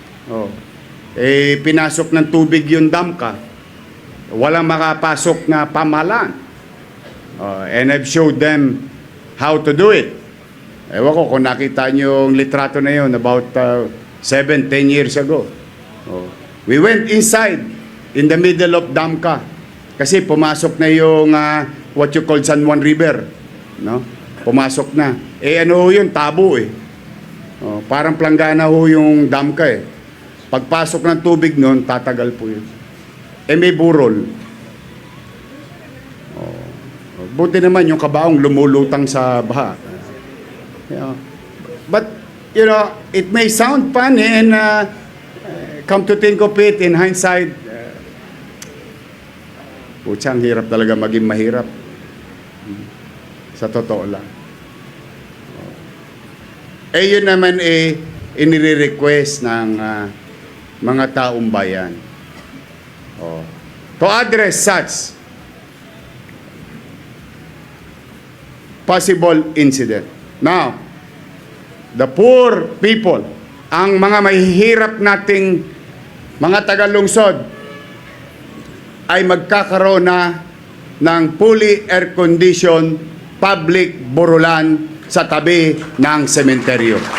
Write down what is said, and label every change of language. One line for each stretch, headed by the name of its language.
Filipino: O, pinasok ng tubig yung Damka. Walang makapasok na pamahalaan.
English: And I've showed them how to do it.
Filipino: Ewan ko kung nakita nyo yung litrato na yun
English: about 7-10 years ago. We went inside in the middle of Damka
Filipino: kasi pumasok na yung
English: what you call San Juan River.
Filipino: No? Pumasok na. Ano ho yun? Tabo eh. Parang planggana ho yung Damka eh. Pagpasok ng tubig nun, tatagal po yun. May burol. Buti naman yung kabaong lumulutang sa baha.
English: But, you know, it may sound funny and come to think of it in hindsight,
Filipino: putsang hirap talaga maging mahirap. Sa totoo lang. Yun naman inire-request ng mga taong bayan.
English: To address such possible incident. Now, the poor people,
Filipino: ang mga mahihirap nating mga tagalungsod ay magkakaroon na ng
English: fully air-conditioned public
Filipino: burulan sa tabi ng sementeryo.